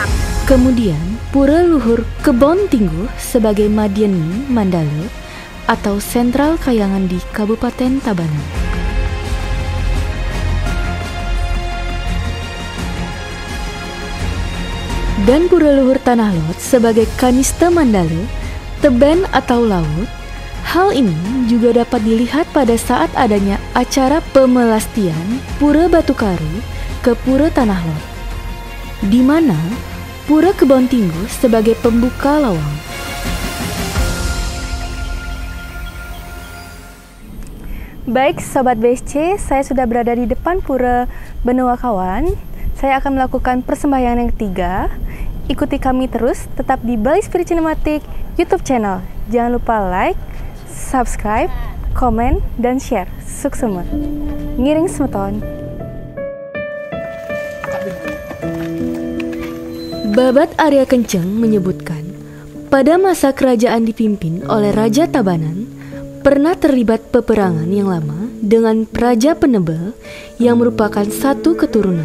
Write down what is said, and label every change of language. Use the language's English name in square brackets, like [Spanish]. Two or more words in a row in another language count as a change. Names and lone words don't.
[Indonesian] Kemudian Pura Luhur Kebon Tinggo sebagai Madiani Mandala atau sentral Kahyangan di Kabupaten Tabanan. Dan Pura Luhur Tanah Lot sebagai Kanista Mandala, teben atau laut. Hal ini juga dapat dilihat pada saat adanya acara pemelastian Pura Batu Karu ke Pura Tanah Lot, di mana Pura Kebon Tinggo sebagai pembuka lawang. Baik Sobat BSC, saya sudah berada di depan Pura Banuakawan. Saya akan melakukan persembahyangan yang ketiga. Ikuti kami terus, tetap di Bali Spirit Cinematic YouTube channel. Jangan lupa like, subscribe, komen, dan share. Sukses semua. [Balinese] Ngiring semeton. [Indonesian] Babat Arya Kenceng menyebutkan, pada masa kerajaan dipimpin oleh Raja Tabanan, pernah terlibat peperangan yang lama dengan Raja Penebel yang merupakan satu keturunan.